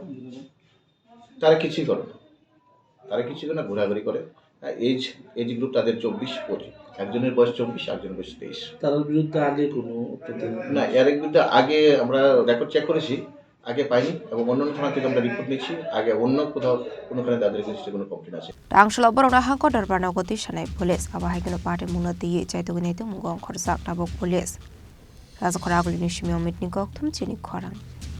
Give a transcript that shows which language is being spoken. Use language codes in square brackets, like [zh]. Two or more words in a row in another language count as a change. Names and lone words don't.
[bn] তারা কিছুই করে না ঘোরাঘুরি করে [en] age group [bn] তাদের 24-25 একজনের বয়স 24 একজনের বয়স 23 তার বিরুদ্ধে আগে কোনো না এর বিরুদ্ধে আগে আমরা রেকর্ড চেক করেছি আগে পাইনি এবং অন্য থানা থেকে আমরা রিপোর্ট নিচ্ছি আগে অন্য কোনোখানে তাদের কাছে কোনো কমপ্লেন আছে [trp] Rangshlo borona hangko darbana goti shanai police abahai kino party muna di jaituni tu mungo khorsak tabok police Razakhora agli nishmi omit ni koktum chini khorang